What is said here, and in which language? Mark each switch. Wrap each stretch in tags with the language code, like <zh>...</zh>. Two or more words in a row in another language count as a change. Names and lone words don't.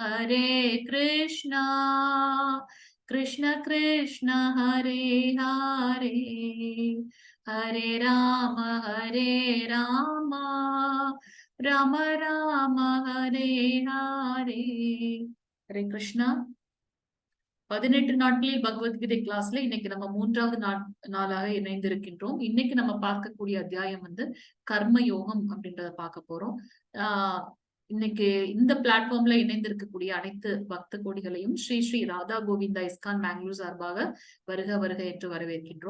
<sa>कृष्ण कृष्ण हरे हरे हरे राम राम राम हरे हरे हरे कृष्णा</sa> <ta>18 நாட்களில் பகவத்கீதை கிளாஸ்ல இன்னைக்கு நம்ம 3வது நாளாக இணைந்திருக்கின்றோம். இன்னைக்கு நம்ம பார்க்கக்கூடிய அத்தியாயம் வந்து கர்ம யோகம் அப்படின்றத பார்க்க போறோம். இன்னைக்கு இந்த பிளாட்ஃபார்ம்ல இணைந்திருக்கக்கூடிய அனைத்து பக்த கோடிகளையும் ஸ்ரீ ஸ்ரீ ராதா கோவிந்தா இஸ்கான் பெங்களூர் சார்பாக வருக என்று வரவேற்கின்றோம்.</ta>